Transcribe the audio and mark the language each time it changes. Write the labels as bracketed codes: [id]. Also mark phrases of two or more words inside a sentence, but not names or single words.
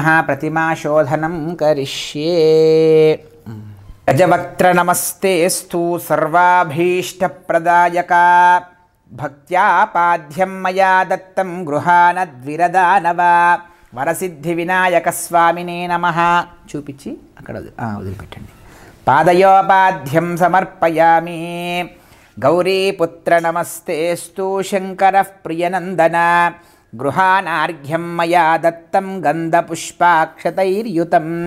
[sa] प्रतिमाशोधनं करिष्ये. गजवक्त्रनमस्तेऽस्तु सर्वाभीष्टप्रदायका भक्त्या पाद्यं मया दत्तं गृहानद्विरदानव. वरसिद्धिविनायकस्वामिने नमः. [te] చూపించి అక్కడ వదిలిపెట్టండి. [sa] పాదయోపాధ్యం సమర్పయామి. గౌరీపుత్ర నమస్తేస్తు శంకరః ప్రియనందన. గృహానార్ఘ్యం మయా దత్తం గంధపుష్పాక్షతైర్యుతం.